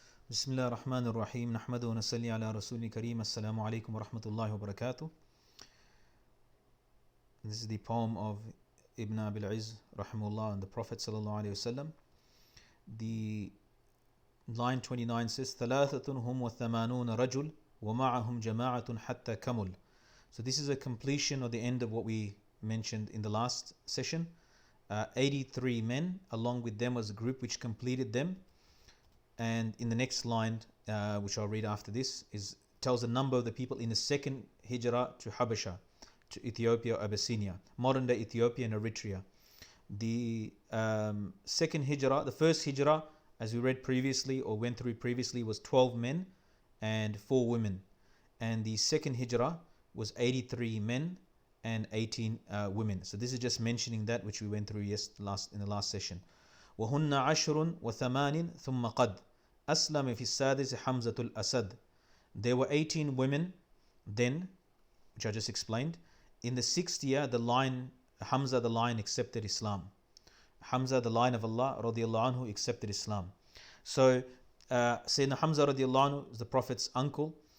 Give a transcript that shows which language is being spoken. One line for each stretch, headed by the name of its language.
Arabic: بسم الله الرحمن الرحيم نحمده ونصلي على رسول الكريم السلام عليكم ورحمة الله وبركاته.
English: This is the poem of Ibn al-IZZ rahimahullah and the Prophet sallallahu alaihi wasallam. The line 29 says
Arabic: ثلاثة هم وثمانون رجل ومعهم جماعة حتى كمل.
English: So this is a completion or the end of what we mentioned in the last session. 83 men, along with them was a group which completed them. And in the next line, which I'll read after this, tells the number of the people in the second hijrah to Habasha, to Ethiopia or Abyssinia, modern day Ethiopia and Eritrea. The second hijrah, the first hijrah, as we read previously or went through previously, was 12 men and 4 women. And the second hijrah was 83 men and 18 women. So this is just mentioning that which we went through in the last session.
Arabic: وهن عشر وثمان ثم قد أسلم في السادس حمزة الأسد.
English: There were 18 women then, which I just explained. In the 6th year, Hamza the lion accepted Islam. Hamza the lion of Allah radiallahu anhu accepted Islam. So Sayyidina Hamza radiallahu anhu is the Prophet's uncle.